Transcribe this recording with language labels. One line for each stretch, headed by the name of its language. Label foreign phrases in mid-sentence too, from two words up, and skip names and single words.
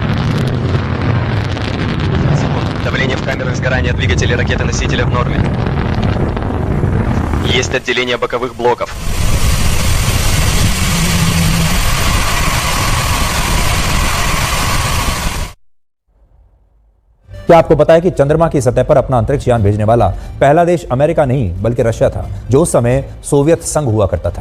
Russian: Давление в камерах сгорания двигателя ракеты-носителя в норме. Есть отделение боковых блоков.
Hindi: क्या आपको पता है कि चंद्रमा की सतह पर अपना अंतरिक्ष यान भेजने वाला पहला देश अमेरिका नहीं बल्कि रशिया था, जो उस समय सोवियत संघ हुआ करता था।